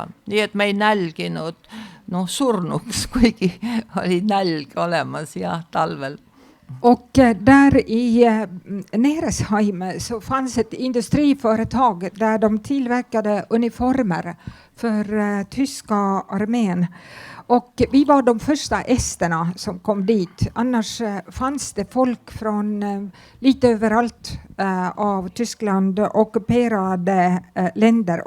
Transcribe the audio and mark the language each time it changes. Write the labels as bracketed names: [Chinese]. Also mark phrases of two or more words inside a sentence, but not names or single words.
[Estonian] Nii et me ei nälginud surnuks, kuigi oli nälg olemas ja talvel. [Swedish] Och där i Neresheim så fanns ett industriföretag där de tillverkade uniformer för tyska armén. Och vi var de första esterna som kom dit. Annars fanns det folk från lite överallt av Tyskland ockuperade länder.